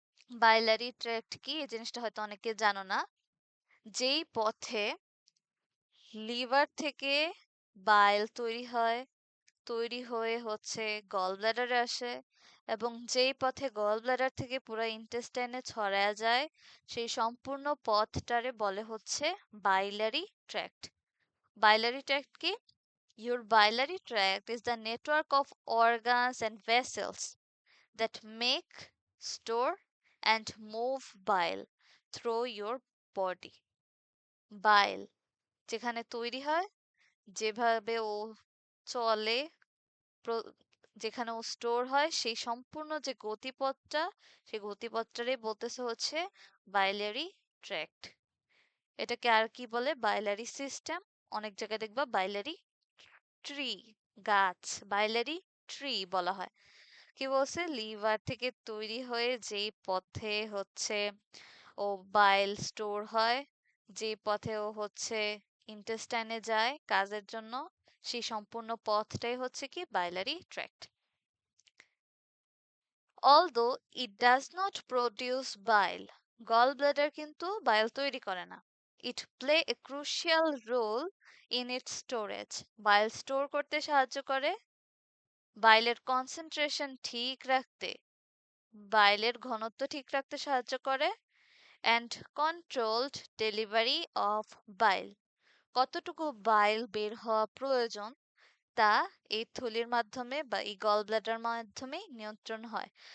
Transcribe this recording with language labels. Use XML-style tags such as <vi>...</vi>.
<bn>বাইলারি tract কি, এই জিনিসটা হয়তো অনেকে জানো না। যেই পথে লিভার থেকে বাইল তৈরি হয়, তৈরি হয়ে হচ্ছে গল ব্লাডারে আসে, এবং যেই পথে গল ব্লাডার থেকে পুরো ইন্টেস্টাইনে ছড়ায়া যায় সেই সম্পূর্ণ পথটারে বলে হচ্ছে বাইলারি ট্র্যাক্ট। বাইলারি ট্র্যাক্ট কি?</bn> <en>Your biliary tract is the network of organs and vessels that make, store, and move bile through your body.</en> <bn>বাইল যেখানে তৈরি হয়, যেভাবে ও চলে, যেখানে ও স্টোর হয়, সেই সম্পূর্ণ যে গতিপথটা, সেই গতিপথটারই বলতেছে হচ্ছে বাইলারি ট্র্যাক্ট। এটাকে আর কি বলে, বাইলারি সিস্টেম। অনেক জায়গায় দেখবা বাইলারি ট্রি, গাছ, বাইলারি ট্রি বলা হয়। কি বলছে, লিভার থেকে তৈরি হয়ে যেই পথে হচ্ছে ও বাইল স্টোর হয়, যে পথে ও হচ্ছে ইন্টেস্টাইনে যায় কাজের জন্য, সেই সম্পূর্ণ পথটাই হচ্ছে কি বাইলারি tract.</bn> <en>Although it does not produce bile, gallbladder</en> <bn>কিন্তু বাইল তৈরি করে না।</bn> <en>It play a crucial role in its storage.</en> <bn>Bile store করতে সাহায্য করে, বাইলের কনসেন্ট্রেশন ঠিক রাখতে, বাইলের ঘনত্ব ঠিক রাখতে সাহায্য করে,</bn> <en>and controlled delivery of bile.</en> <bn>কতটুকু বাইল বের হওয়া প্রয়োজন তা এই থলির মাধ্যমে বা এই গল ব্লাডার মাধ্যমে নিয়ন্ত্রণ হয়।</bn>